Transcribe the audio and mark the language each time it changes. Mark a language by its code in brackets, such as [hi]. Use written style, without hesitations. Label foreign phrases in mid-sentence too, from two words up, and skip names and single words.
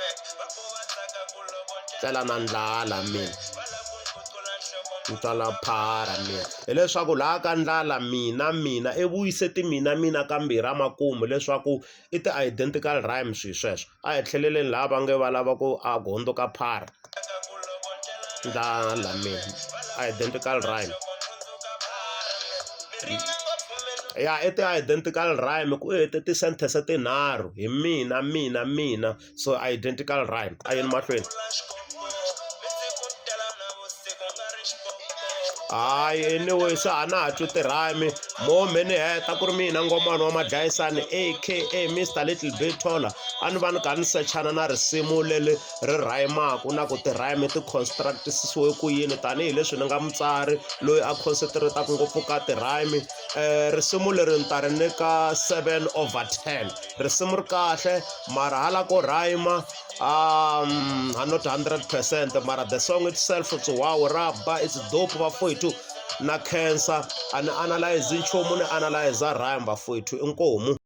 [ts] tlela na ndlala mina ni twala phara mina hileswaku laha ka ndlala mina i vuyise mina kambirhi amakumu leswaku i ti- [en] identical rhyme [ts] swi sweswo a hi tlheleleni laha va nge va lava ku a gondo ka phara ndlala mina [en] identical rhyme [ts] ya i ti- [en] identical rhyme [ts] ku hete ti-sentence tinharhu hi mina so [en] identical rhyme [ts] a yeni mahlweni hayi anyway se a na ha twi ti-rhyme mo me ni heta ku ri mina ngomani wa madlayisani aka Mr Little Bit Taller a ni va ni kha ni sechana na risimu leri ri rhymaku na ku ti-rhyme ti-constructisiwe ku yini tanihileswi ni nga mutsari loyi a concentrataku ngopfu ka ti-rhyme risimu leri ni ta ri nyika 7/10 risimu ri kahle mara hala ko [en] rhyme not 100% [ts] mara [en] the song itself it's wow [ts] raba [en] it's dope [ts] bafowethu na cancer ani analyze nchumu ni analyze rhyme bafowethu inkomu